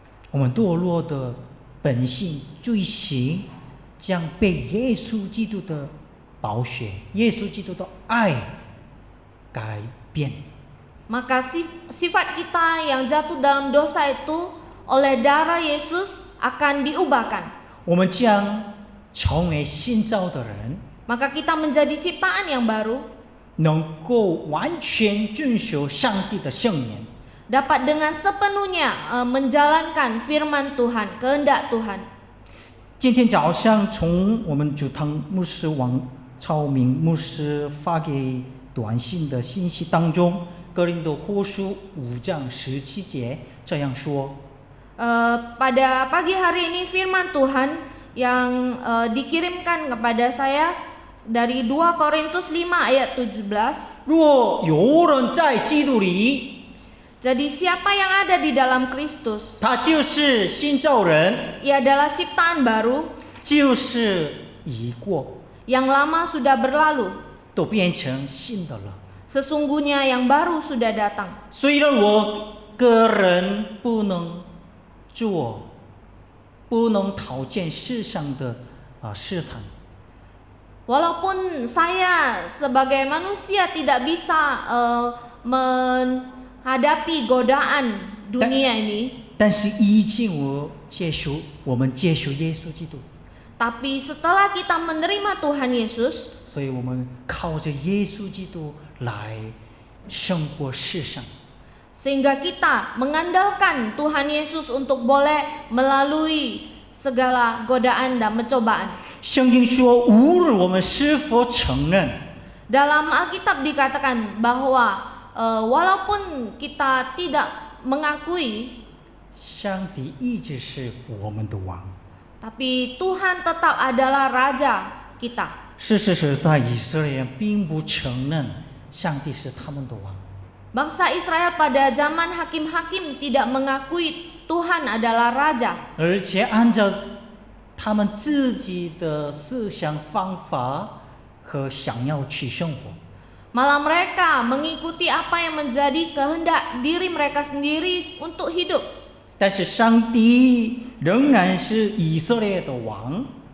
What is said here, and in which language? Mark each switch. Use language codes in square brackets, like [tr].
[zh] 我们堕落的本性罪行将被耶稣基督的宝血、耶稣基督的爱改变。 [id] maka sifat kita yang jatuh dalam dosa itu oleh darah Yesus akan diubahkan. [zh] 我们将成为新造的人， [id] Maka kita menjadi ciptaan yang baru, [zh] 能够完全遵守上帝的圣言。 [id] dapat dengan sepenuhnya menjalankan firman Tuhan, kehendak Tuhan. [zh] 今天早上从我们主堂牧师王超明牧师发给短信的信息当中，哥林多后书5章17节这样说： [id] Pada pagi hari ini firman Tuhan yang dikirimkan kepada saya dari 2 Korintus 5 ayat 17. [zh] 若有人在基督里， [id] Jadi siapa yang ada di dalam Kristus, [zh] 他就是新造人， [id] ia adalah ciptaan baru, [zh] 就是已过， [id] yang lama sudah berlalu, [zh] 都变成新的了。 [id] sesungguhnya yang baru sudah datang. [zh] 虽然我个人不能做，不能讨见世上的试探， [id] Walaupun saya sebagai manusia tidak bisa menghadapi godaan dunia ini, [zh] 但是已经我们接受耶稣基督， [id] tapi setelah kita menerima Tuhan Yesus, [zh] 所以我们靠着耶稣基督来胜过世上。 [id] sehingga kita mengandalkan Tuhan Yesus untuk boleh melalui segala godaan dan pencobaan. [zh] 圣经说，无论我们是否承认， [id] Dalam Alkitab dikatakan bahwa walaupun kita tidak mengakui, [zh] 上帝一直是我们的王。 [id] tapi Tuhan tetap adalah Raja kita. [zh] 事实是在以色列人并不承认上帝是他们的王， [id] Bangsa Israel pada zaman hakim-hakim tidak mengakui Tuhan adalah Raja, [zh] 而且按照他们自己的思想方法和想要去生活。 [id] malah mereka mengikuti apa yang menjadi kehendak diri mereka sendiri untuk hidup. [zh] 但是上帝仍然是以色列的王，